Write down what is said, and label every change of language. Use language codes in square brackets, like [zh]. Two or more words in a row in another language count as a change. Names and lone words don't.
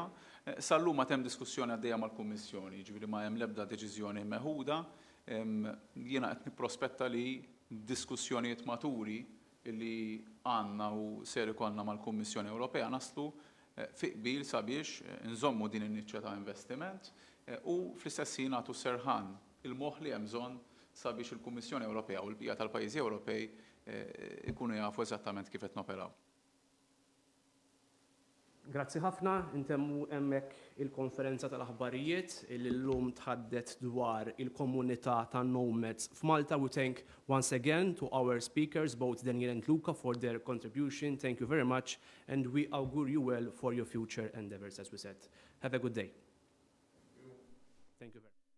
[mt] Sallu ma tem diskussjoni għaddejja mal-Kummissjoni, ġifieri ma hemm l-ebda deċiżjoni meħuda, jiena qed nipprospetta li diskussjonijiet maturi li għandna u ser ikollna mal-Kummissjoni Ewropea naslu fi qbil sabiex nżommu din in-niċċa ta' investiment u fl-istess ħin nagħtu serħan il-moħħ li hemm bżonn sabiex il-Kummissjoni Ewropea u l-bqija tal-pajjiżi Ewropej ikunu jafu eżattament kif qed noperaw. Grazzi ħafna, intemmu hemmhekk il-konferenza tal-aħbarijiet li llum tħaddet dwar il-komunità ta' Nomads f'Malta. [en] We thank once again to our speakers, both Daniel and Luca, for their contribution. Thank you very much, and we augure you well for your future endeavors, as we said. Have a good day. Thank you very much.